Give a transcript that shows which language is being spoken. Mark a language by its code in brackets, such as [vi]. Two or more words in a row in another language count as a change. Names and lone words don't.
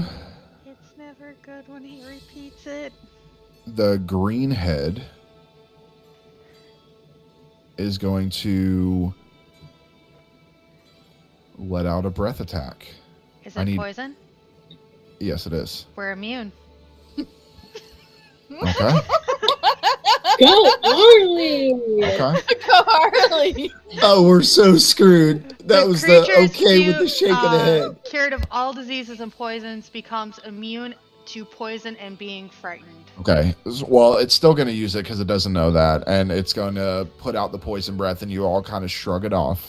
[en] It's never good when he repeats it. The green head is going to let out a breath attack. Is it poison? Yes, it is. We're immune. Okay. Go, Ariliegh! Okay. Go, Ariliegh! Oh, we're so screwed. That was the okay with the shake of the head. Cured of all diseases and poisons, becomes immune to poison and being frightened. Okay. Well, it's still going to use it because it doesn't know that, and it's going to put out the poison breath, and you all kind of shrug it off.